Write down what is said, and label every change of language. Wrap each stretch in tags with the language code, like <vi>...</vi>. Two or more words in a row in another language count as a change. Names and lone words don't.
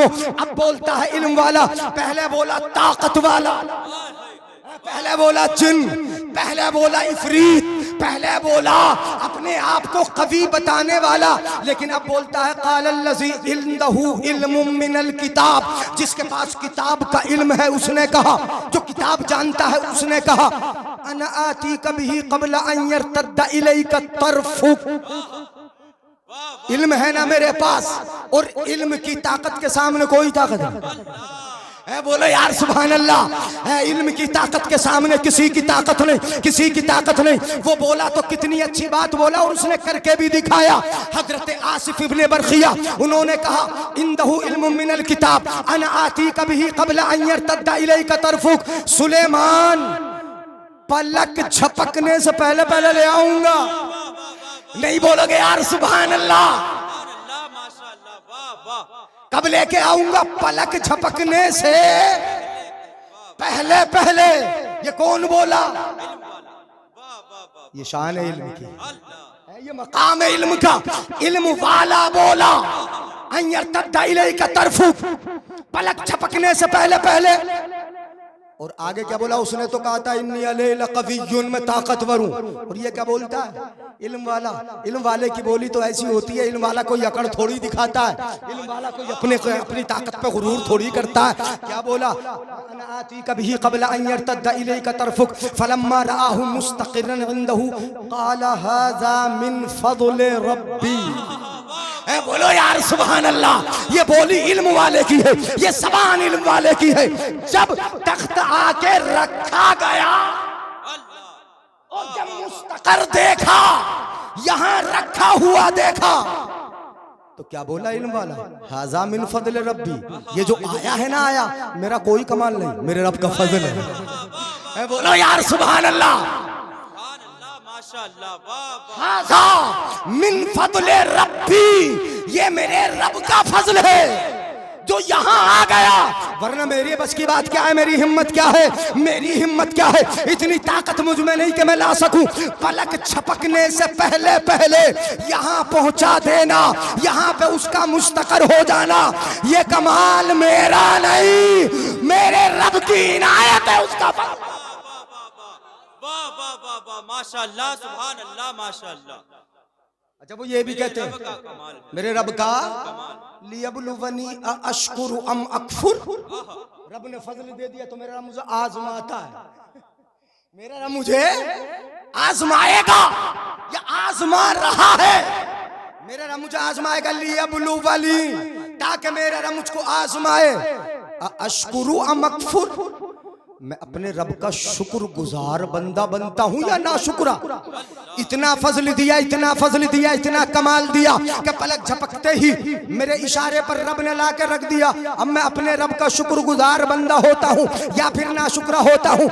<hi>अब बोलता है इल्म वाला, पहले बोला ताकत वाला, पहले बोला जिन, पहले बोला इफरीत, पहले बोला अपने आप को कवि बताने वाला, लेकिन अब बोलता है</hi> <ar>قال الذي عنده علم من الكتاب,</ar> <hi>जिसके पास किताब का इल्म है उसने कहा, जो किताब जानता है उसने कहा,</hi> <ar>أنا آتيك به قبل أن يرتد إليك طرفك.</ar> <hi>इल्म है ना मेरे पास, और इल्म की ताकत के सामने कोई ताकत है? बोलो यार</hi> <ar>سبحان الله.</ar> <hi>इल्म की ताकत के सामने किसी की ताकत नहीं, किसी की ताकत नहीं। वो बोला तो कितनी अच्छी बात बोला, और उसने करके भी दिखाया। हजरत आसिफ इब्ने बरखिया, उन्होंने कहा</hi> <ar>عنده علم من الكتاب أنا آتيك به قبل أن يرتد إليك طرفك.</ar> <hi>सुलेमान, पलक झपकने से पहले पहले ले आऊंगा। नहीं बोलोगे यार</hi> <ar>سبحان الله?</ar> <hi>कब लेके आऊंगा? पलक झपकने से पहले पहले। ये कौन बोला? ये शान है इल्म की, ये मकाम है इल्म का। इल्म वाला बोला</hi> <ar>أن يرتد إليك طرفك,</ar> <hi>पलक झपकने से पहले पहले। और आगे क्या बोला? उसने तो कहा था</hi> <ar>إني عليه لقوي,</ar> <hi>मैं ताकतवर हूँ। और ये क्या बोलता है? इल्म वाला। इल्म वाले की बोली तो ऐसी होती है, इल्म वाला कोई अकड़ थोड़ी दिखाता है, इल्म वाला कोई अपनी ताकत पे गुरूर थोड़ी करता है। क्या बोला?</hi> <ar>أنا آتيك به قبل أن يرتد إليك طرفك فلما رآه مستقرا عنده قال هذا من فضل ربي.</ar> <hi>बोलो यार</hi> <ar>سبحان الله.</ar> <hi>ये बोली इल्म वाले की है, ये ज़बान इल्म वाले की है। जब तख्त आके रखा गया और जब मुस्तकर देखा, यहाँ रखा हुआ देखा, तो क्या बोला इल्म वाला?</hi> <ar>هذا من فضل ربي.</ar> <hi>ये जो आया है ना, आया मेरा कोई कमाल नहीं, मेरे रब का फजल है। बोलो यार</hi> <ar>سبحان الله. هذا من فضل ربي,</ar> <hi>ये मेरे रब का फजल है जो यहाँ आ गया, वरना मेरी बस की बात क्या है? मेरी हिम्मत क्या है? मेरी हिम्मत क्या है? इतनी ताकत मुझ में नहीं कि मैं ला सकूं। पलक छपकने से पहले पहले यहाँ पहुंचा देना, यहाँ पे उसका मुस्तकर हो जाना, ये कमाल मेरा नहीं, मेरे रब की इनायत है, उसका फजल। वाह वाह वाह वाह,</hi> <ar>ما شاء الله، سبحان الله، ما شاء الله.</ar> <hi>अच्छा, वो ये भी कहते रब का हैं कमाल, मेरे रब का कमाल।</hi> <ar>ليبلوني أأشكر أم أكفر.</ar> <hi>रब ने फजल दे दिया तो मेरा रब मुझे आजमाता है, मेरा रब मुझे आजमाएगा या आजमा रहा है। मेरा रब मुझे आजमाएगा, लियबलुवनी, ताकि मेरा रब मुझको आजमाए।</hi> <ar>أأشكر أم أكفر,</ar> <hi>मैं अपने रब का शुक्रगुजार बंदा बनता हूं या नाशुक्रा। इतना फजल दिया, इतना फजल दिया, इतना कमाल दिया कि पलक झपकते ही मेरे इशारे पर रब ने ला के रख दिया। अब मैं अपने रब का शुक्रगुजार बंदा होता हूं या फिर नाशुक्रा होता हूं।</hi>